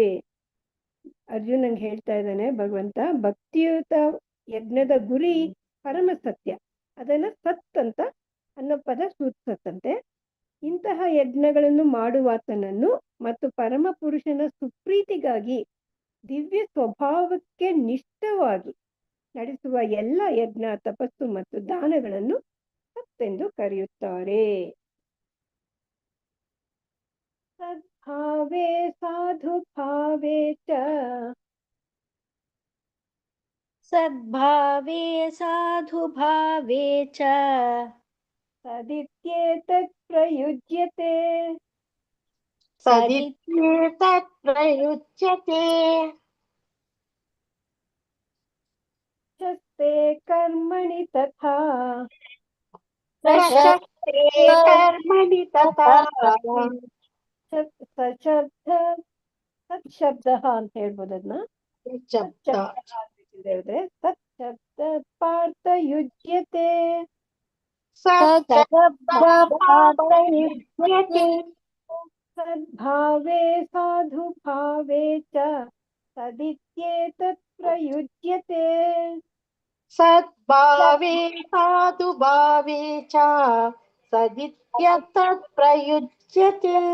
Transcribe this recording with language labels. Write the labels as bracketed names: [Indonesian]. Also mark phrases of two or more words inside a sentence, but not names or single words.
[Kannada] ಅರ್ಜುನಂಗೆ ಹೇಳ್ತಾ ಇದ್ದಾನೆ ಭಗವಂತ, ಭಕ್ತಿಯುತ ಯಜ್ಞದ ಗುರಿ ಪರಮ ಸತ್ಯ, ಅದನ್ನ ಸತ್ ಅಂತ ಅನ್ನೋ ಪದ ಸೂಚಿಸತ್ತಂತೆ. ಇಂತಹ ಯಜ್ಞಗಳನ್ನು ಮಾಡುವಾತನನ್ನು ಮತ್ತು ಪರಮ ಪುರುಷನ ಸುಪ್ರೀತಿಗಾಗಿ ದಿವ್ಯ ಸ್ವಭಾವಕ್ಕೆ ನಿಷ್ಠವಾಗಿ ನಡೆಸುವ ಎಲ್ಲ ಯಜ್ಞ, ತಪಸ್ಸು ಮತ್ತು ದಾನಗಳನ್ನು ಸತ್ತೆಂದು ಕರೆಯುತ್ತಾರೆ. [Sanskrit] ಸದ್ಭಾವೇ ಸಾಧು ಭಾವೇ ಚ ಸದ್ಭಾವೇ ಸಾಧು ಭಾವೇ ಚ ಸದಿತ್ಯೇತತ್ ಪ್ರಯುಜ್ಯತೆ ಸದಿತ್ಯೇತತ್ ಪ್ರಯುಜ್ಯತೆ ಶಸ್ತೆ ಕರ್ಮಣಿ ತಥಾ ಪ್ರಶಸ್ತೆ ಕರ್ಮಣಿ ತಥಾ ಸಶಬ್ದ ಸತ್ಶಬ್ದ [Kannada] ಅಂತ ಹೇಳ್ಬೋದು. ಅದನ್ನ ಶಬ್ದ [Sanskrit] ಹೇಳಿದ್ರೆ ಸತ್ಶಬ್ದ ಪಾರ್ಥ ಯುಜ್ಯತೆ ಸತ್ಶಬ್ದಪಾರ್ಥಯುಜ್ಯತೆ ಸದ್ಭಾವೇ ಸಾಧು ಭಾವೇ ಚ ಸದಿತ್ಯೇತತ್ ಪ್ರಯುಜ್ಯತೆ ಸದ್ಭಾವೇ ಸಾಧು ಭಾವೇ ಚ ಸದಿತ್ಯತತ್ ಪ್ರಯುಜ್ಯತೆ